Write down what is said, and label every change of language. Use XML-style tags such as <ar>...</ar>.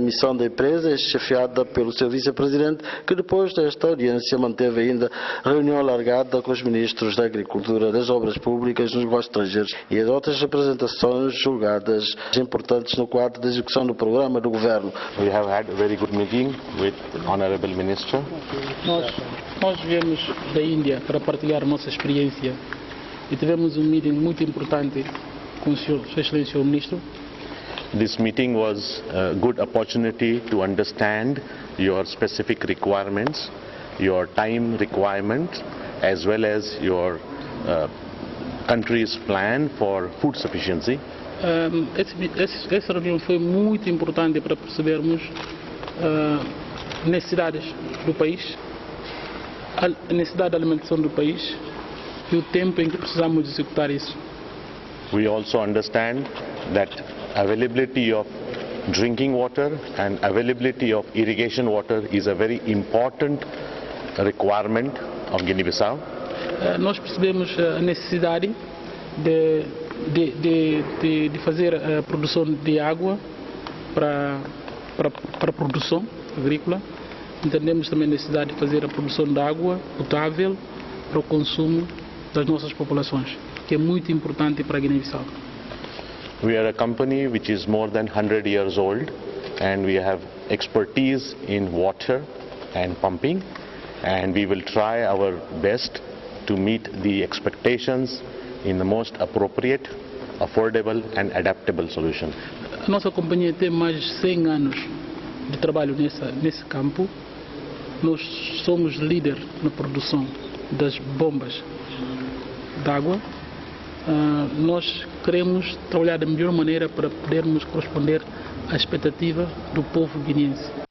<pt>A missão da empresa é chefiada pelo seu vice-presidente, que depois desta audiência manteve ainda reunião alargada com os ministros da Agricultura, das Obras Públicas, dos Negócios Estrangeiros e as outras representações julgadas importantes no quadro da execução do programa do governo.</pt> <en>We have had a very good meeting with the Honorable Minister.</en> <pt>Nós viemos da Índia para partilhar nossa experiência e tivemos meeting muito importante com Sua Excelência o Ministro.</pt> <en>This meeting was a good opportunity to understand your specific requirements, your time requirement, as well as your country's plan for food sufficiency.</en> <pt>Essa reunião foi muito importante para percebermos necessidades do país, a necessidade de alimentação do país e o tempo em que precisamos executar isso.</pt> <en>We also understand that availability of drinking water and availability of irrigation water is a very important requirement of Guiné-Bissau.</en> <pt>Nós percebemos a necessidade de fazer a produção de água para a produção agrícola. Entendemos também a necessidade de fazer a produção de água potável para o consumo das nossas populações, que é muito importante para a Guiné-Bissau.</pt> <en>We are a company which is more than 100 years old and we have expertise in water and pumping, and we will try our best to meet the expectations in the most appropriate, affordable and adaptable solution.</en> <pt>A nossa companhia tem mais de 100 anos de trabalho nesse campo. Nós somos líder na produção das bombas de água. Nós queremos trabalhar da melhor maneira para podermos corresponder à expectativa do povo guineense.</pt>